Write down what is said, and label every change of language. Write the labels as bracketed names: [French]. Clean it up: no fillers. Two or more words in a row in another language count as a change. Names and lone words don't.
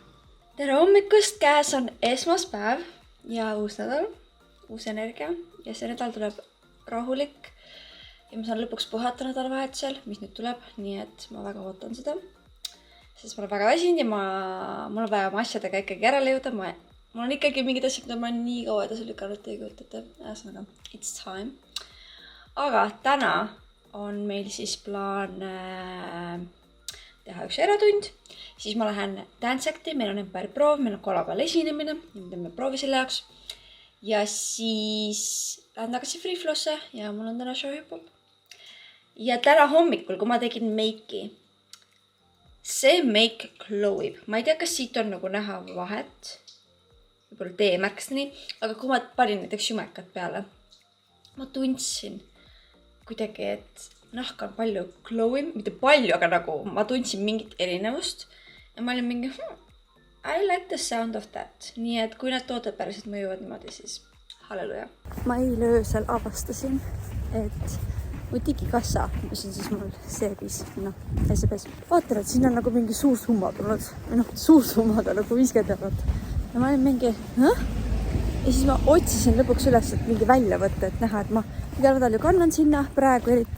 [Estonian] Tere hommikust, käes on esmaspäev ja uus nädal, uus energia ja see nädal tuleb rahulik ja ma saan lõpuks puhata nädalavahetusel, mis nüüd tuleb, nii et ma väga ootan seda. Sest ma olen väga väsinud ja mul on vaja oma asjadega ikkagi järele jõuda. Mul on ikkagi mingid asjad, mida ma olen nii kaua edasi lükanud, ei kujutate. Ühesõnaga, [English] it's time. [Estonian] Aga täna on meil siis plaan teha üks eratund. Siis ma lähen Dance Acti, meil on Empire proov, meil on kolmapäeval esinemine ja me teeme proovi selle jaoks. Ja siis lähen tagasi Free Flow'sse ja mul on täna [English] show hip-hop. [Estonian] Ja täna hommikul, kui ma tegin meiki, see make glowib. Ma ei tea, kas siit on nagu näha vahet. Võib-olla teie märkasite nii. Aga kui ma panin näiteks jumekat peale, ma tundsin kuidagi, et nahk on palju glowim. Mitte palju, aga nagu ma tundsin mingit erinevust. Ja ma olin mingi, [English] I like the sound of that. [Estonian] Nii et kui need tooted päriselt mõjuvad niimoodi, siis halleluja. Ma eile öösel avastasin, et mu digikassa, mis on siis mul seebis, SEBs. Vaatan, et siin on nagu mingi suur summa tulnud. Või suur summa ta nagu 50 €. Ja ma olin mingi, Ja siis ma otsisin lõpuks üles, et mingi välja võtta, et näha, et ma iga nädal ju kannan sinna, praegu eriti.